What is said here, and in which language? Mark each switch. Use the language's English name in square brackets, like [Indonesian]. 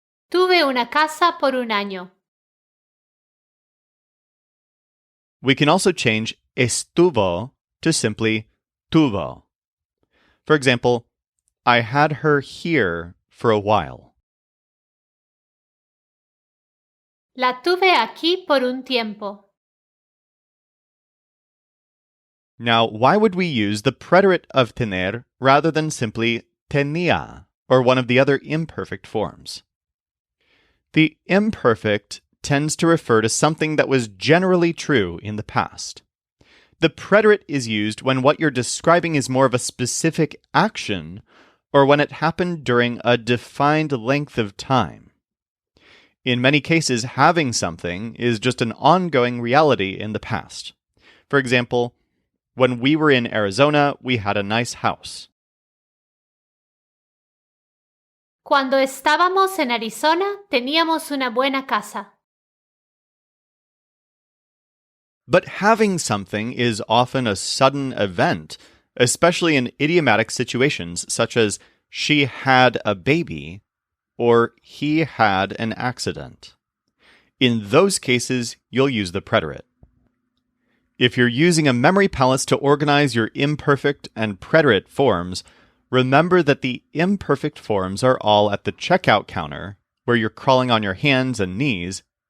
[Spanish] Tuve una casa por un año. [English] We can also change estuvo to simply tuvo. For example, I had her here for a while. [Spanish] La tuve aquí por un tiempo. [English] Now, why would we use the preterite of tener rather than simply tenía or one of the other imperfect forms? The imperfect tends to refer to something that was generally true in the past. The preterite is used when what you're describing is more of a specific action or when it happened during a defined length of time. In many cases, having something is just an ongoing reality in the past. For example, when we were in Arizona, we had a nice house. [Spanish] Cuando estábamos en Arizona, teníamos una buena casa. [English] But having something is often a sudden event, especially in idiomatic situations such as she had a baby or he had an accident. In those cases, you'll use the preterite. If you're using a memory palace to organize your imperfect and preterite forms, remember that the imperfect forms are all at the checkout counter, where you're crawling on your hands and knees.